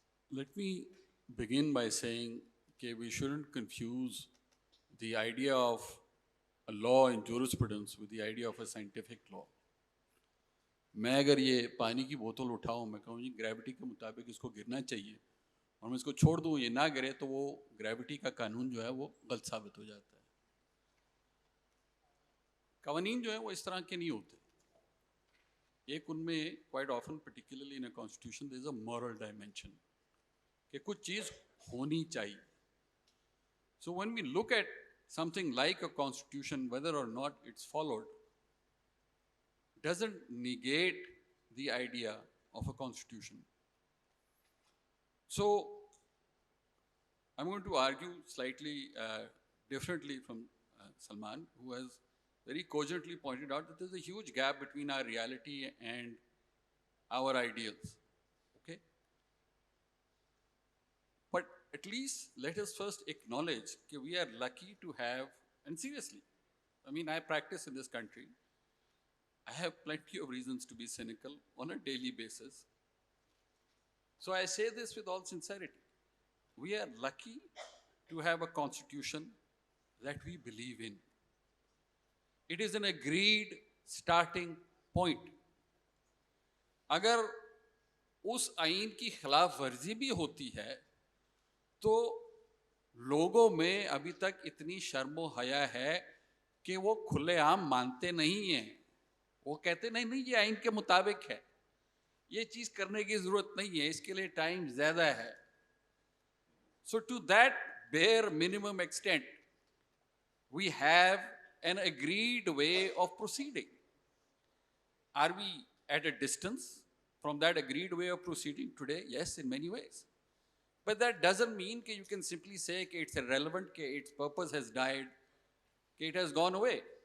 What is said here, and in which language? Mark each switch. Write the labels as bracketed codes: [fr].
[en] Let me begin by saying that we shouldn't confuse the idea of a law in jurisprudence with the idea of a scientific law. [ur] میں اگر یہ پانی کی بوتل اٹھاؤں، میں کہوں جی گریوٹی کے مطابق اس کو گرنا چاہیے، اور میں اس کو چھوڑ دوں یہ نہ گرے، تو وہ گریوٹی کا قانون جو ہے وہ غلط ثابت ہو جاتا ہے. قوانین جو ہیں وہ اس طرح کے نہیں ہوتے. ایک ان میں [en] quite often particularly in a constitution there is a moral dimension [ur] کہ کچھ چیز ہونی چاہیے. [en] So when we look at something like a constitution whether or not it's followed doesn't negate the idea of a constitution. So I'm going to argue slightly differently from Salman, who has very cogently pointed out that there's a huge gap between our reality and our ideals. Okay? But at least let us first acknowledge that we are lucky to have, and seriously, I mean, I practice in this country. I have plenty of reasons to be cynical on a daily basis. So I say this with all sincerity. We are lucky to have a constitution that we believe in. It is an agreed starting point. [ur] اگر اس آئین کی خلاف ورزی بھی ہوتی ہے تو لوگوں میں ابھی تک اتنی شرم و حیا ہے کہ وہ کھلے عام مانتے نہیں ہیں. وہ کہتے نہیں یہ آئین کے مطابق ہے، یہ چیز کرنے کی ضرورت نہیں ہے، اس کے لیے ٹائم زیادہ ہے. [en] So to that bare minimum extent we have an agreed way of proceeding. Are we at a distance from that agreed way of proceeding today? Yes, in many ways. But that doesn't mean that you can simply say that it's irrelevant, that its purpose has died, that it has gone away.